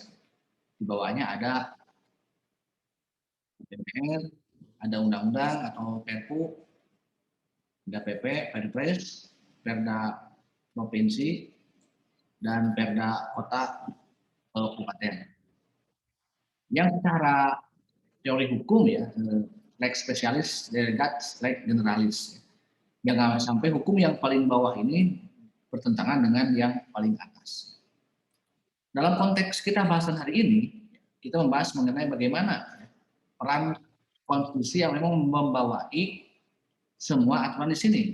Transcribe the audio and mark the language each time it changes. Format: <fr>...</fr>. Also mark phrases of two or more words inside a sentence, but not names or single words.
<id>Di bawahnya ada DPR, ada undang-undang atau Perpu, ada PP, Perpres, Perda provinsi, dan Perda kota kabupaten. Yang secara teori hukum ya,</id> <la>lex spesialis, lex generalis.</la> <id>Jangan sampai hukum yang paling bawah ini bertentangan dengan yang paling atas. Dalam konteks kita bahasan hari ini, kita membahas mengenai bagaimana peran konstitusi yang memang membawai semua aturan di sini.</id>